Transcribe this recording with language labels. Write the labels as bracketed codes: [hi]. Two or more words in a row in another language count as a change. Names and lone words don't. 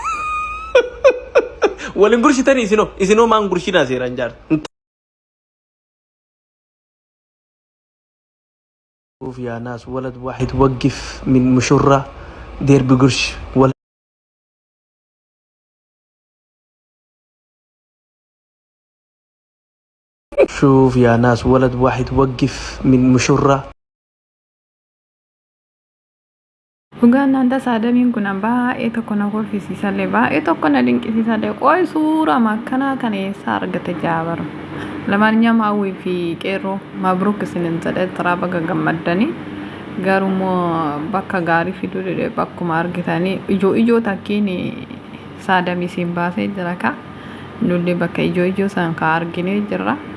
[ar] ولا نقولش تاني إسنو ما نقولش ناسي رنجار شوف يا ناس ولد واحد وقف من مشرة دير بقرش ولد شوف يا ناس ولد واحد وقف من مشرة [om] Dhugaan nanta saadamiin kun baay'ee tokko na kolfisiisallee baay'ee tokko na dinqisiisallee qoy suura makkanaa kana eessaa argate jaabaru lamaan nyama hawwii fi qeerroo mabruuk isinin jedhee taraa baga gammaddanii garumoo bakka gaarii fiduu dide bakkuma argitanii ijoo takkiin saadamii siin baasee jira ka nulli bakka ijoo san ka arginee jirra